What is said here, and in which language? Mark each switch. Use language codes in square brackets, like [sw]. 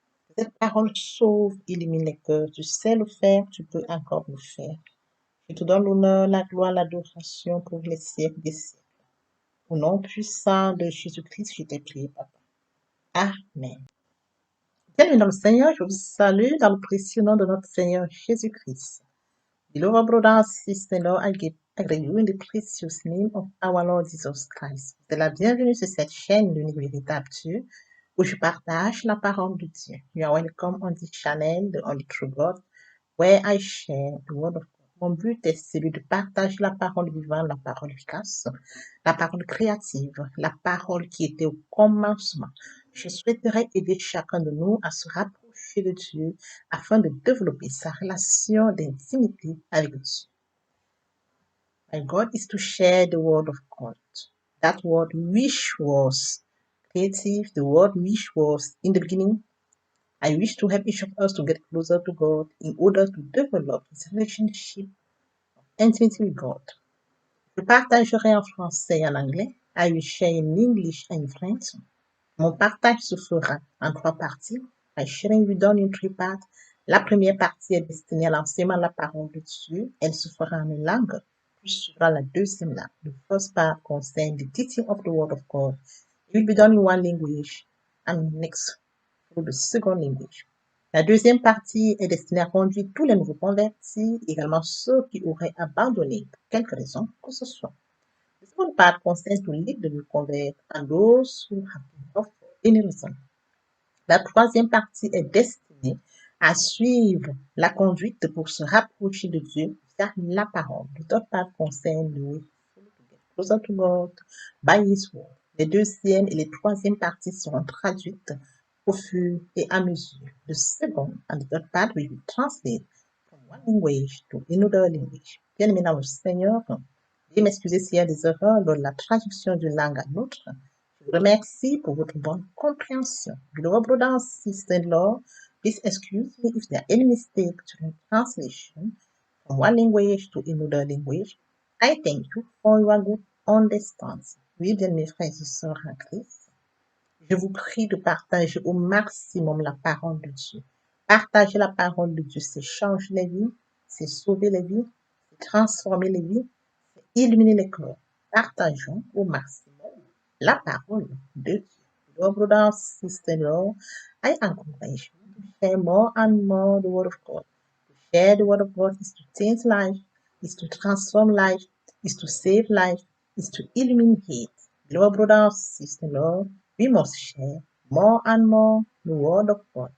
[fr] Que cette parole sauve, illumine les cœurs. Tu sais le faire, tu peux encore le faire. Je te donne l'honneur, la gloire, l'adoration pour les siècles des siècles. Au nom puissant de Jésus-Christ, je t'ai prié, Papa. Amen. Bienvenue dans le Seigneur, je vous salue dans le précieux nom de notre Seigneur Jésus-Christ. [en] Beloved brothers, sisters, Lord, I greet you in the precious name of our Lord Jesus Christ. [fr] C'est la bienvenue sur cette chaîne l'unique véritable Dieu, où je partage la parole de Dieu. [en] You are welcome on this channel, the Only True God, where I share the word of God. [fr] Mon but est celui de partager la parole vivante, la parole efficace, la parole créative, la parole qui était au commencement. Je souhaiterais aider chacun de nous à se rapprocher de Dieu afin de développer sa relation d'intimité avec Dieu. [en] My goal is to share the word of God. That word which was creative, the word which was in the beginning. I wish to help each of us to get closer to God in order to develop his relationship of intimacy with God. [fr] Je partagerai en français et en anglais. [en] I will share in English and French. [fr] Mon partage se fera en 3 parties. [en] My sharing will be done in 3 parts. [fr] La première partie est destinée à l'enseignement de la parole de Dieu. Elle se fera en une langue. Puis suivra la deuxième langue. [en] The first part concerns the teaching of the word of God. It will be done in one language and next through the second language. [fr] La deuxième partie est destinée à conduire tous les nouveaux convertis, également ceux qui auraient abandonné pour quelque raison que ce soit. [en] The second part concerns to lead the new convert and those who have been off for any reason. [fr] La troisième partie est destinée à suivre la conduite pour se rapprocher de Dieu vers la parole. [en] The third part concerns the way to get closer to God by His word. [fr] Les deuxième et les troisième parties seront traduites au fur et à mesure. [en] The second and the third part will be translated from one language to another language. [fr] Bien-aimés dans le Seigneur, veuillez m'excuser s'il y a des erreurs dans la traduction d'une langue à l'autre. Je vous remercie pour votre bonne compréhension. [en] Beloved brothers and sisters-in-law, please excuse me if there are any mistakes during translation from one language to another language. I thank you for your good understanding. [fr] Oui, bien mes frères et sœurs en Christ. Je vous prie de partager au maximum la parole de Dieu. Partager la parole de Dieu, c'est changer les vies, c'est sauver les vies, c'est transformer les vies, c'est illuminer les cœurs. Partageons au maximum la parole de Dieu. [en] Lord, brothers, sister-in-law, I encourage you to share more and more the word of God. To share the word of God is to change life, is to transform life, is to save life, is to illuminate. Lord, brothers, sister-in-law, we must share more and more the word of God.